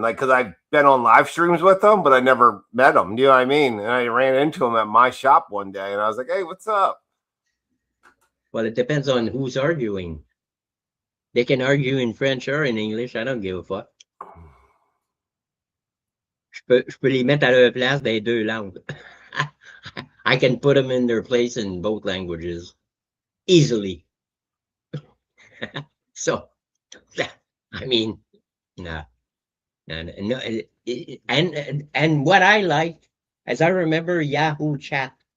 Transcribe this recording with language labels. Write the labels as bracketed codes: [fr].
[en] Like, because I've been on live streams with him, but I never met him. Do you know what I mean? And I ran into him at my shop one day and I was like, hey, what's up? Well, it depends on who's arguing. They can argue in French or in English. I don't give a fuck. [fr] je peux les mettre à leur place dans les deux langues. [en] I can put them in their place in both languages easily. So, I mean, no, no, and what I like, as I remember Yahoo Chat.